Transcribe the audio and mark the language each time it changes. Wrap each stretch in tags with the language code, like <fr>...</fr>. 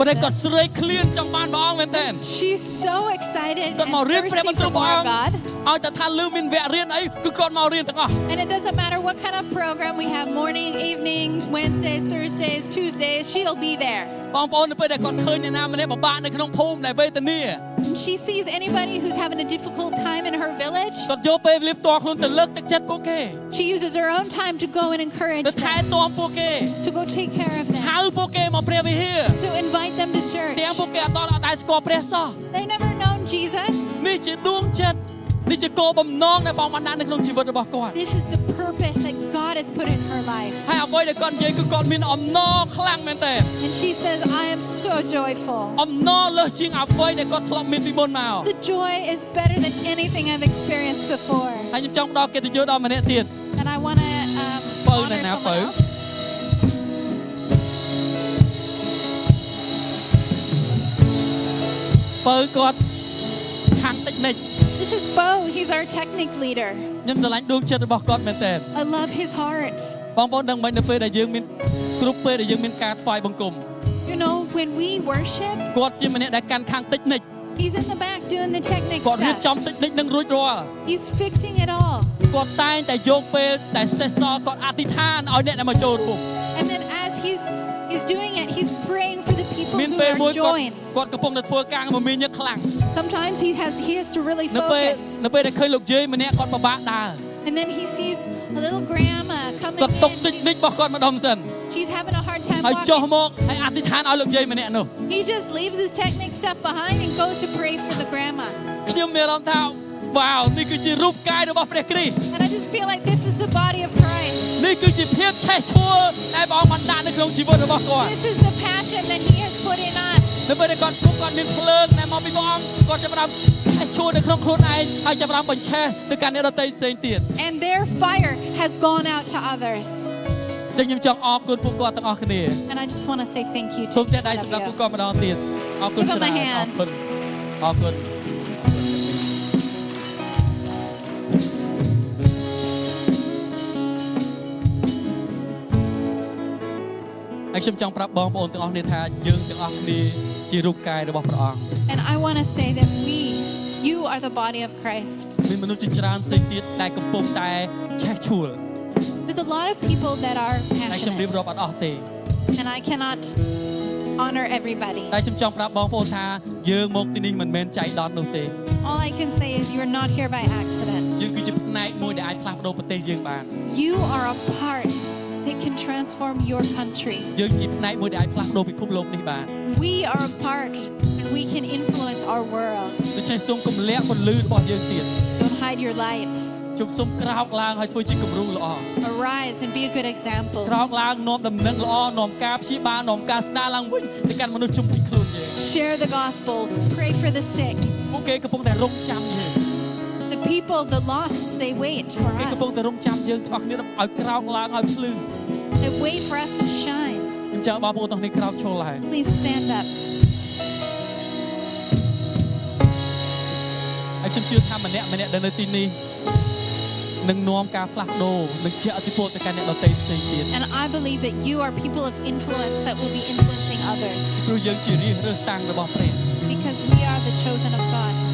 <km>ប៉ុន្តែគាត់ស្រេកឃ្លានចង់បានព្រះអង្គមែនទែន</km> <en>She's so excited and</en> <km>គាត់មករៀនព្រះ</km> <en>thirsty</en> <km>បន្ទូល</km> <en>for</en> <km>ព្រះ</km> <en>more</en> <km>អង្គ</km> <en>God.</en> <km>ឲ្យតែថាលឺមានវគ្គរៀនអីគឺគាត់មករៀនទាំងអស់</km> <en>And it doesn't matter what kind of program we have, morning, evenings, Wednesdays, Thursdays, Tuesdays, she'll be there.</en> <km>បងប្អូននៅពេលដែលគាត់ឃើញអ្នកណាម្នាក់ពិបាកនៅក្នុងភូមិដែលវេទនា</km> <en>She sees anybody who's having a difficult time in her village.</en> <km>គាត់យកពេលវេលាផ្ទាល់ខ្លួនទៅលើកទឹកចិត្តពួកគេ</km> <en>She uses her own time to go and encourage</en> <km>ទៅថែ</km> <en>them,</en> <km>ទាំពួកគេ</km> <en>to go take care of</en> <km>ហៅ</km> <en>them,</en> <km>ពួកគេមកព្រះវិហារ</km> <en>to invite them to church.</en> <km>ទាំងពួកគេអត់ដែលស្គាល់ព្រះសោះ</km> <en>They never known Jesus.</en> <km>នេះជាដួងចិត្តនេះជាគោលបំណងដែលបងបានដាក់នៅក្នុងជីវិតរបស់គាត់</km> <en>This is the purpose that God has put in her life.</en> <km>ហើយអ្វីដែលគាត់និយាយគឺគាត់មានអំណរខ្លាំងមែនទែន</km> <en>And she says, I am so joyful.</en> <km>អំណរលើសជាងអ្វីដែលគាត់ធ្លាប់មានពីមុនមក</km> <en>The joy is better than anything I've experienced before.</en> <km>ហើយខ្ញុំចង់ផ្ដល់កិត្តិយសដល់ម្នាក់ទៀត</km> <en>And I want to honor someone else.</en> <km>បើគាត់ខាងតិចនិច</km> <en>This is Bo. He's our technique leader.</en> <km>ខ្ញុំស្រឡាញ់ដួងចិត្តរបស់គាត់មែនទែន</km> <en>I love his heart.</en> <km>បងប្អូនដឹងមិននៅពេលដែលយើងមានគ្រប់ពេលដែលយើងមានការថ្វាយបង្គំ</km> <en>You know, when we worship,</en> <km>គាត់ជាម្នាក់ដែលកាន់ខាងតិចនិច</km> <en>he's in the back doing the technique</en> <km>គាត់រៀបចំ</km> <en>stuff.</en> <km>តិចនិចនឹងរួចរាល់</km> <en>He's fixing it all.</en> <km>គាត់តែងតែយកពេលតែសេះសល់គាត់អធិដ្ឋានឲ្យអ្នកដែលមកចូលរួម</km> <en>And then as he's doing it, he's praying for the people</en> <km>មាន</km> <en>who</en> <km>ពេលមួយ</km> <en>are joined.</en> <km>គាត់កំពុងតែធ្វើការមមាញឹកខ្លាំង</km> <en>Sometimes he has to really</en> <km>នៅពេល</km> <en>focus.</en> <km>ដែលឃើញលោកយាយម្នាក់គាត់ពិបាកដើរ</km> <en>And then he sees a little grandma coming</en> <km>គាត់ຕົកតិច</km> <en>in.</en> <km>និចរបស់គាត់ម្ដុំសិន</km> <en>She's having a hard time</en> <km>ហើយចុះ</km> <en>walking.</en> <km>មកហើយអធិដ្ឋានឲ្យលោកយាយម្នាក់នោះ</km> <en>He just leaves his technique stuff behind and goes to pray for the grandma.</en> <km>ខ្ញុំមានអារម្មណ៍ថាវ៉ាវនេះគឺជារូបកាយរបស់ព្រះគ្រីស្ទ</km> <en>And I just feel like this is the body of Christ.</en> <km>នេះគឺជាភាពឆេះឆួលដែលព្រះអង្គបានដាក់នៅក្នុងជីវិតរបស់គាត់</km> <en>This is the passion that he has put in us.</en> <km>នៅពេលដែលគាត់មានភ្លើងដែលមកពីព្រះអង្គគាត់ចាប់ផ្ដើមឆេះឆួលនៅក្នុងខ្លួនឯងហើយចាប់ផ្ដើមបញ្ឆេះទៅកាន់អ្នកដទៃផ្សេងទៀត</km> <en>And their fire has gone out to others.</en> <km>ចឹងខ្ញុំចង់អរគុណពួកគាត់ទាំងអស់គ្នា</km> <en>And I just want to say thank you</en> <km>សូម</km> <en>to</en> <km>តែដៃ</km> <en>each</en> <km>សម្រាប់</km> <en>of</en> <km>ពួក</km> <en>you.</en> <km>គាត់ម្ដងទៀតអរគុណ</km> <en>Give</en> <km>ច្រើន</km> <en>them a</en> <km>អរ</km> <en>hand.</en> <km>គុណអរគុណហើយខ្ញុំចង់ប្រាប់បងប្អូនទាំងអស់គ្នាថាយើងទាំងអស់គ្នាជារូបកាយរបស់ព្រះអង្គ</km> <en>And I want to say that you are the body of Christ.</en> <km>មានមនុស្សជាច្រើនផ្សេងទៀតដែលកំពុងតែឆេះឆួល</km> <en>There's a lot of people that are</en> <km>តែខ្ញុំរៀប</km> <en>passionate.</en> <km>រាប់អត់អស់ទេ</km> <en>And I cannot honor everybody.</en> <km>តែខ្ញុំចង់ប្រាប់បងប្អូនថាយើងមកទីនេះមិនមែនចៃដន្យនោះទេ</km> <en>All I can say is you are not here by accident.</en> <km>យើងគឺជាផ្នែកមួយដែលអាចផ្លាស់ប្ដូរប្រទេសយើងបាន</km> <en>You are a part that can transform your country.</en> <km>យើងជាផ្នែកមួយដែលអាចផ្លាស់ប្ដូរពិភពលោកនេះបាន</km> <en>We are a part and we can influence our world.</en> <km>ដូច្នេះសូមកុំលាក់ពន្លឺរបស់យើងទៀត</km> <en>Don't hide your light.</en> <km>ជប់សុំក្រោកឡើងហើយធ្វើជាគំរូល្អ</km> <en>Arise and be a good example.</en> <km>ក្រោកឡើងនាំដំណឹងល្អនាំការព្យាបាលនាំការស្ដារឡើងវិញទៅកាន់មនុស្សជុំវិញខ្លួនយើង</km> <en>Share the gospel. Pray for the sick.</en> <km>ពួកគេកំពុងតែរងចាំយើង</km> <en>The people, the lost, they wait for</en> <km>គេកំពុង</km> <en>us.</en> <km>តែរងចាំយើងទាំងអស់គ្នាឲ្យក្រោកឡើងឲ្យភ្លឺ</km> <en>They wait for us to shine.</en> <km>ខ្ញុំចង់បងប្អូនទាំងនេះក្រោកឈរឡើង</km> <en>Please stand up.</en> <km>ហើយខ្ញុំជឿថាម្នាក់ដែលនៅទីនេះនឹងនាំការផ្លាស់ប្ដូរនឹងជះឥទ្ធិពលទៅកាន់អ្នកដទៃផ្សេងទៀត</km> <en>And I believe that you are people of influence that will be influencing others.</en> <km>ព្រោះយើងជារាជរើសតាំងរបស់ព្រះ</km> <en>Because we are the chosen of God.</en>